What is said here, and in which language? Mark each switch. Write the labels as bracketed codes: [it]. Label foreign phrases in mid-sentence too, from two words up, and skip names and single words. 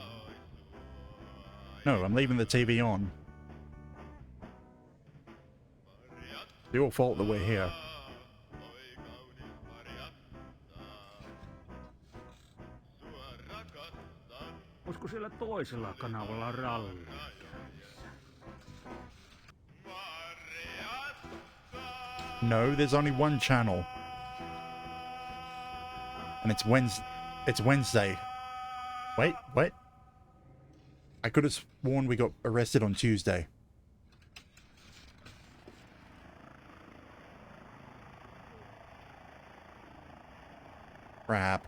[en] No, I'm leaving the TV on. It's your fault that we're here. [fi] Olisiko siellä toisella kanavalla ralli käynnissä? [en] No, there's only one channel. And it's Wednesday. Wait, what? I could have sworn we got arrested on Tuesday. Crap.